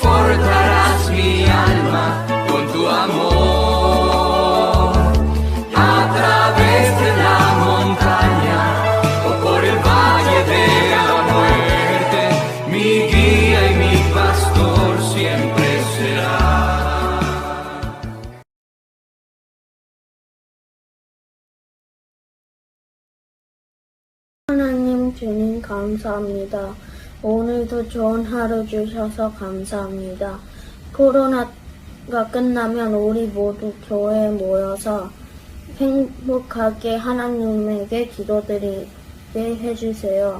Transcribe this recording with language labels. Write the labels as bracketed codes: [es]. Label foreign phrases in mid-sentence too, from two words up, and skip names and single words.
[es] confortarás mi alma con tu amor. A través de la montaña o por el valle de la muerte, mi guía y mi pastor siempre será. [ko] 하나님 주님 감사합니다. 오늘도 좋은 하루 주셔서 감사합니다. 코로나가 끝나면 우리 모두 교회에 모여서 행복하게 하나님에게 기도드리게 해주세요.